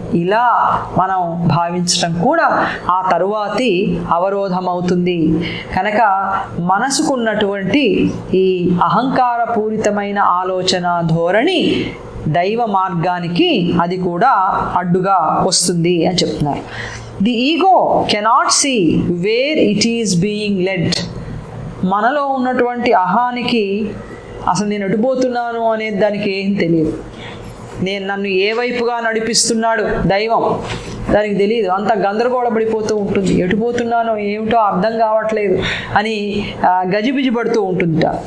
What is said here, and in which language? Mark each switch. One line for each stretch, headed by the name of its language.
Telugu: ఇలా మనం భావించటం కూడా ఆ తరువాతి అవరోధం అవుతుంది. కనుక మనసుకున్నటువంటి ఈ అహంకారపూరితమైన ఆలోచన ధోరణి దైవ మార్గానికి అది కూడా అడ్డుగా వస్తుంది అని చెప్తున్నారు.
English: The ego cannot see where it is being led.
Telugu: మనలో ఉన్నటువంటి అహానికి అసలు నేను ఎటుపోతున్నాను అనేది దానికి ఏం తెలియదు. నన్ను ఏ వైపుగా నడిపిస్తున్నాడు దైవం దానికి తెలియదు. అంత గందరగోళపడిపోతూ ఉంటుంది. ఎటుపోతున్నానో ఏమిటో అర్థం కావట్లేదు అని గజిబిజి పడుతూ ఉంటుంట.